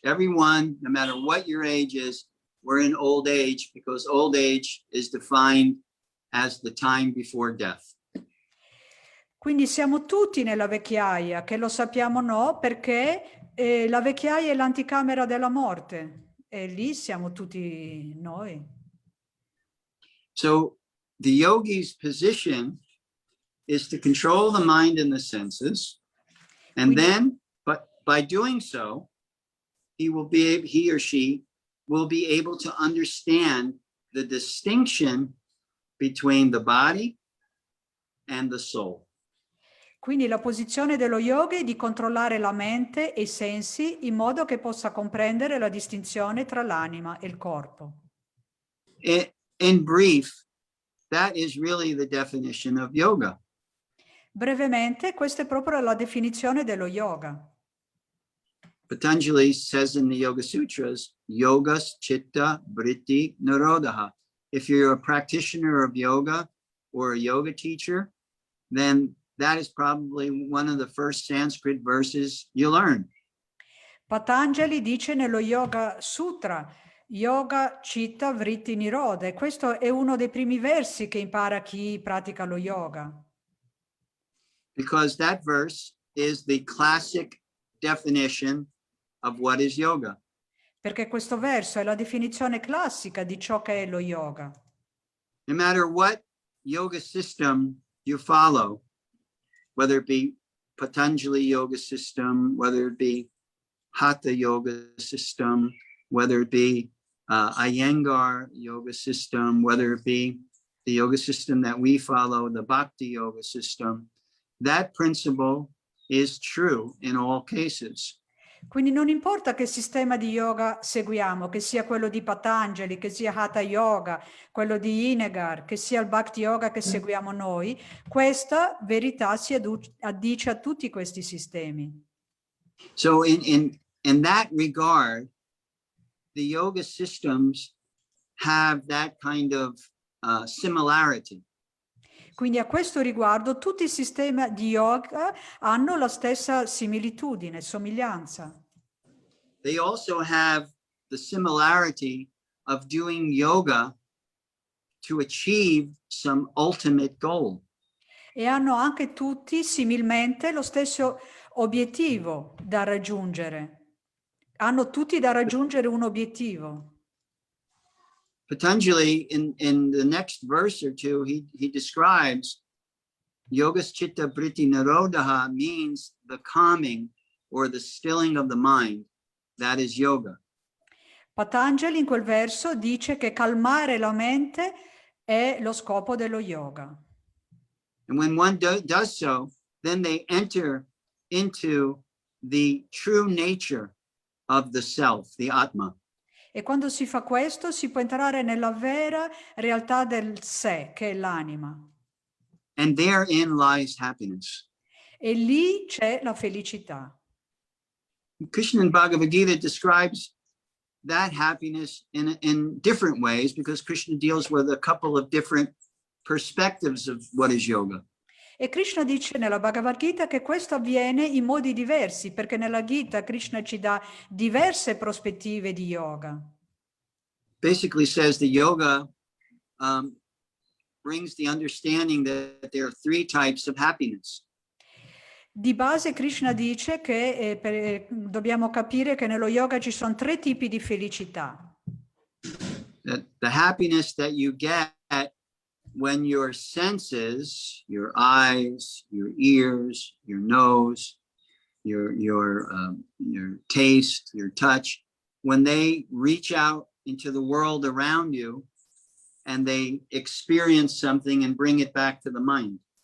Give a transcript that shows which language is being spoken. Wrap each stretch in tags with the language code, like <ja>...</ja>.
<en>Everyone, no matter what your age is, we're in old age because old age is defined as the time before death.</en> <it>Quindi siamo tutti nella vecchiaia, che lo sappiamo no, perché la vecchiaia è l'anticamera della morte e lì siamo tutti noi.</it> <en>So the yogi's position is to control the mind and the senses, and then, but by doing so, he or she will be able to understand the distinction between the body and the soul.</en> <it>Quindi la posizione dello yoga è di controllare la mente e i sensi in modo che possa comprendere la distinzione tra l'anima e il corpo.</it> <en>In brief, that is really the definition of yoga.</en> <it>Brevemente, questa è proprio la definizione dello yoga.</it> <en>Patanjali says in the Yoga Sutras,</en> <sa>yogas chitta vritti nirodha.</sa> <en>If you're a practitioner of yoga or a yoga teacher, then that is probably one of the first Sanskrit verses you learn.</en> <it>Patanjali dice nello Yoga Sutra,</it> <sa>yoga chitta vritti nirodha,</sa> <it>e questo è uno dei primi versi che impara chi pratica lo yoga.</it> <en>Because that verse is the classic definition of what is yoga.</en> <it>Perché questo verso è la definizione classica di ciò che è lo yoga.</it> <en>No matter what yoga system you follow, whether it be Patanjali yoga system, whether it be Hatha yoga system, whether it be Iyengar yoga system, whether it be the yoga system that we follow, the Bhakti yoga system, that principle is true in all cases.</en> <it>Quindi non importa che sistema di yoga seguiamo, che sia quello di Patanjali, che sia Hatha Yoga, quello di Iyengar, che sia il Bhakti Yoga che seguiamo noi, questa verità si addice a tutti questi sistemi.</it> <en>So in that regard, the yoga systems have that kind of similarity.</en> <it>Quindi a questo riguardo tutti i sistemi di yoga hanno la stessa similitudine, somiglianza.</it> <en>They also have the similarity of doing yoga to achieve some ultimate goal.</en> <it>E hanno anche tutti similmente lo stesso obiettivo da raggiungere. Hanno tutti da raggiungere un obiettivo.</it> <en>Patanjali, in the next verse or two, he describes</en> <sa>yogas chitta vritti nirodha</sa> <en>means the calming or the stilling of the mind. That is yoga.</en> <it>Patanjali in quel verso dice che calmare la mente è lo scopo dello yoga.</it> <en>And when one does so, then they enter into the true nature of the self, the Atma.</en> <it>E quando si fa questo si può entrare nella vera realtà del sé, che è l'anima.</it> <en>And therein lies happiness.</en> <it>E lì c'è la felicità.</it> <en>Krishna in Bhagavad Gita describes that happiness in different ways because Krishna deals with a couple of different perspectives of what is yoga.</en> <it>E Krishna dice nella Bhagavad Gita che questo avviene in modi diversi, perché nella Gita Krishna ci dà diverse prospettive di yoga.</it> <en>Basically says the yoga brings the understanding that there are three types of happiness.</en> <it>Di base Krishna dice che dobbiamo capire che nello yoga ci sono tre tipi di felicità.</it> <en>The happiness that you get when your senses, your eyes, your ears, your nose, your taste, your touch, when they reach out into the world around you and they experience something and bring it back to the mind.</en>